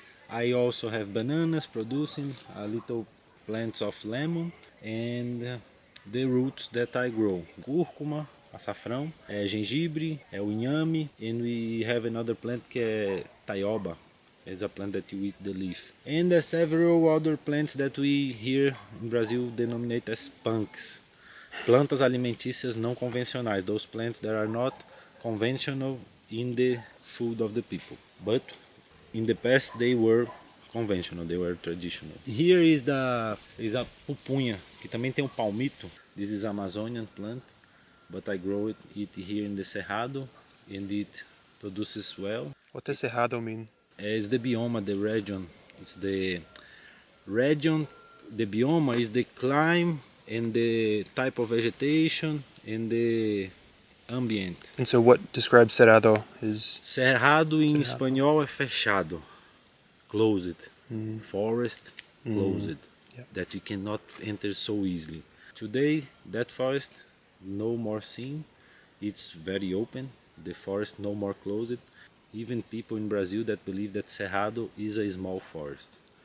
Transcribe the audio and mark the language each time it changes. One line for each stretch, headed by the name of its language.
English: I also have bananas producing, a little plants of lemon, and the roots that I grow.
Portuguese: Cúrcuma, açafrão, gengibre, o inhame,
English: and we have another plant
Portuguese: que é taioba.
English: It's a plant that you eat the leaf. And there are several other plants that we here in Brazil denominate as punks.
Portuguese: Plantas alimentícias não convencionais.
English: Those plants that are not conventional in the food of the people. But in the past they were conventional, they were traditional. Here is a
Portuguese: pupunha, que também tem um palmito.
English: This is Amazonian plant, but I grow it here in the Cerrado, and it produces well. What does Cerrado mean? It's the bioma, the region. It's the region, the bioma is the climate and the type of vegetation and the ambient. And so what describes Cerrado is...
Portuguese: Cerrado em espanhol é fechado, closed.
English: Forest, closed, that you cannot enter so easily. Today, that forest, no more seen. It's very open. The forest no more closed. Even people in Brazil that believe that Cerrado is a small forest.